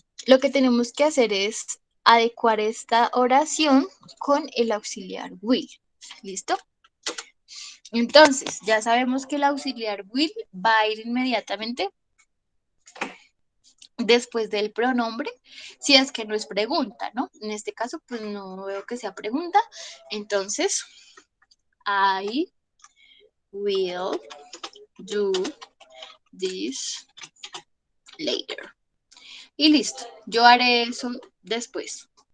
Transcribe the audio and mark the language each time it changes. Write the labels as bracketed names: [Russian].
[Spanish] Lo que tenemos que hacer es adecuar esta oración con el auxiliar will. ¿Listo? Entonces, ya sabemos que el auxiliar will va a ir inmediatamente después del pronombre, si es que no es pregunta, ¿no? En este caso, pues no veo que sea pregunta. [English] Entonces, I will do this later. [Spanish] Y listo, yo haré eso después.